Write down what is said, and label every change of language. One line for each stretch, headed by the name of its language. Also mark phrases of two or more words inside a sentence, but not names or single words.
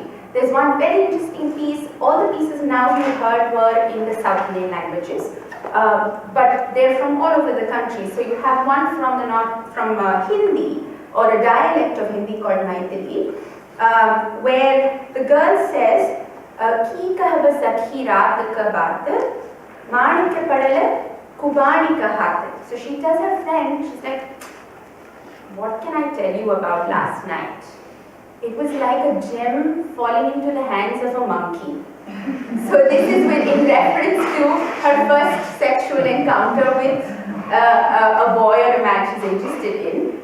English: There's one very interesting piece. All the pieces now you heard were in the South Indian languages, but they're from all over the country. So you have one from the north, from Hindi, or a dialect of Hindi called Maithili, where the girl says,
Maithili: "Ki kahba sakhi raat ka baat, maanik padale kubani ka haat."
English: So she tells her friend, she's like, "What can I tell you about last night? It was like a gem falling into the hands of a monkey." So this is in reference to her first sexual encounter with a boy or a man she's interested in.